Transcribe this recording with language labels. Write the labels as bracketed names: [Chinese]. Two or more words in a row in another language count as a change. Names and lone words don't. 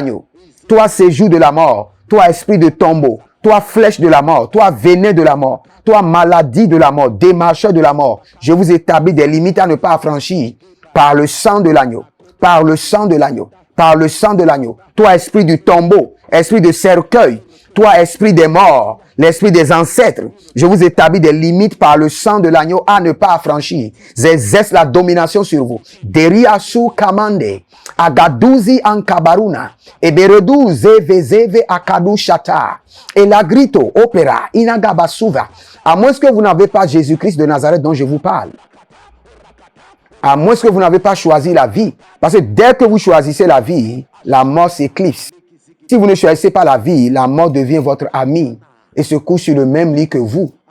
[French] Toi, séjour de la mort, toi esprit de tombeau, toi flèche de la mort, toi venin de la mort, toi maladie de la mort, démarcheur de la mort, je vous établis des limites à ne pas affranchir par le sang de l'agneau, par le sang de l'agneau, par le sang de l'agneau. Toi esprit du tombeau, esprit de cercueil, toi esprit des morts, l'esprit des ancêtres, je vous établis des limites par le sang de l'agneau à ne pas affranchir. J'exerce la domination sur vous. Deriasu kamande, agaduzi ankabaruna, eberedu zeve akadu shata, et la grito opera inagabasuva. À moins que vous n'avez pas Jésus-Christ de Nazareth dont je vous parle. À moins que vous n'avez pas choisi la vie. Parce que dès que vous choisissez la vie, la mort s'éclipse. Si vous ne choisissez pas la vie, la mort devient votre ami et se couche sur le même lit que vous.